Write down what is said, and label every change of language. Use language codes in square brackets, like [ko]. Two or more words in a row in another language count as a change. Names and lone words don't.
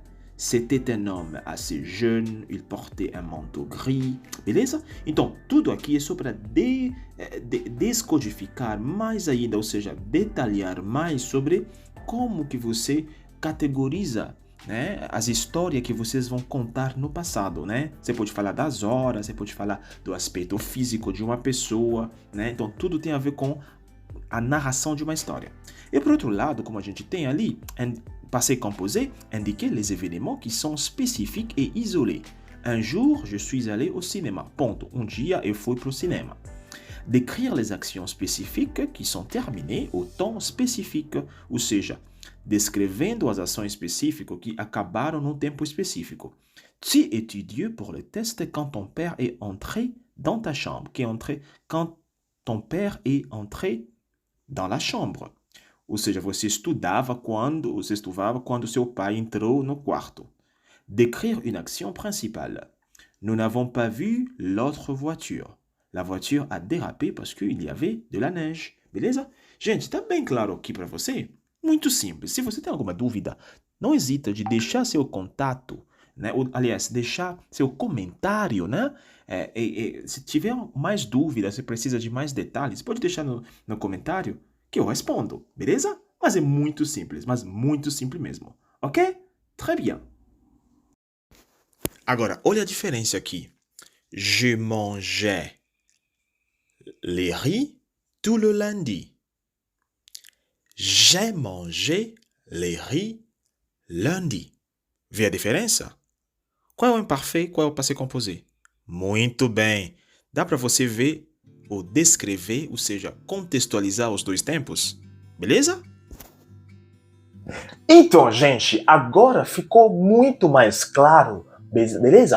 [fr] C'était un homme assez jeune, il portait un manteau gris, [pt] beleza? Então, tudo aqui é só para descodificar mais ainda, ou seja, detalhar mais sobre como que você categoriza, né, as histórias que vocês vão contar no passado, né? Você pode falar das horas, você pode falar do aspecto físico de uma pessoa, né? Então, tudo tem a ver com a narração de uma história. E por outro lado, como a gente tem ali, [fr] Passé composé, indiquez les événements qui sont spécifiques et isolés. Un jour, je suis allé au cinéma. [pt] Ponto. Um dia eu fui pro cinema. [fr] Décrire les actions spécifiques qui sont terminées au temps spécifique, [pt] ou seja, descrevendo as ações específicas que acabaram num tempo específico. [fr] Tu étudies pour le test quand ton père est entré dans ta chambre. Que é entré quand ton père est entré dans la chambre. [pt] Ou seja, você estudava quando seu pai entrou no quarto. [fr] Décrire une action principale. Nous n'avons pas vu l'autre voiture. La voiture a dérapé parce qu'il y avait de la neige. [pt] Beleza? Gente, tá bem claro aqui para você? Muito simples. Se você tem alguma dúvida, não hesita de deixar seu contato, né? Ou, aliás, deixar seu comentário, né? Se tiver mais dúvidas, se precisa de mais detalhes, pode deixar no comentário que eu respondo, beleza? Mas é muito simples, mas muito simples mesmo, ok? [fr] Très bien. [pt] Agora, olha a diferença aqui. [fr] Je mangeais les riz tout le lundi. J'ai mangé les riz lundi. [pt] Vê a diferença? Qual é o imparfait? Qual é o [fr] passé composé? [pt] Muito bem. Dá para você ver ou descrever, ou seja, contextualizar os dois tempos? Beleza? Então, gente, agora ficou muito mais claro, beleza?